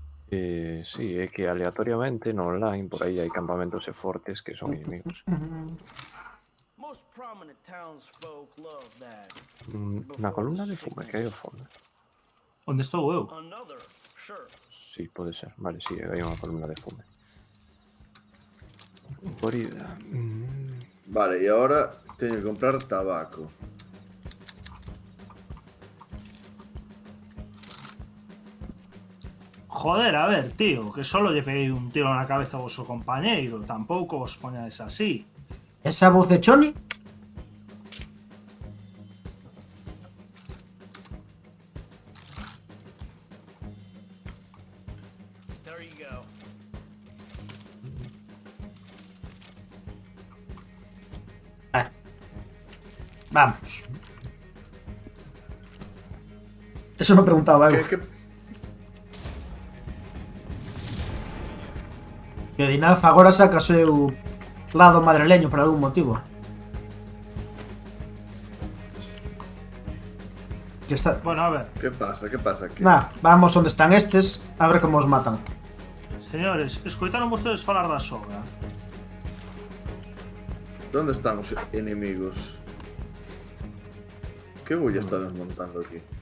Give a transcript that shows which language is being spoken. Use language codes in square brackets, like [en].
[gl] Sí, é que aleatoriamente no online por aí hai campamentos e fortes que son inimigos. Na columna de fume que hai ao fondo. Onde estou eu? Sí, pode ser. Vale, sí, hai unha columna de fume. Por ida. [es] Vale, y ahora tengo que comprar tabaco. [gl] Joder, a ver, tío, que solo lle peguei un tiro na cabeza ao vosso compañeiro. Tampouco vos poñades así. Esa voz de Choni? Vale. Vamos. Eso me preguntaba eu. Que Dinaz agora saca o seu lado madrileño por algún motivo. Que está... Bueno, a ver, [es] ¿Qué pasa? ¿Qué pasa aquí? [gl] Nah, vamos onde están estes a ver como os matan. señores, escoitaron vostedes falar da soga. [es] ¿Dónde están los enemigos? ¿Qué bulla está desmontando aquí?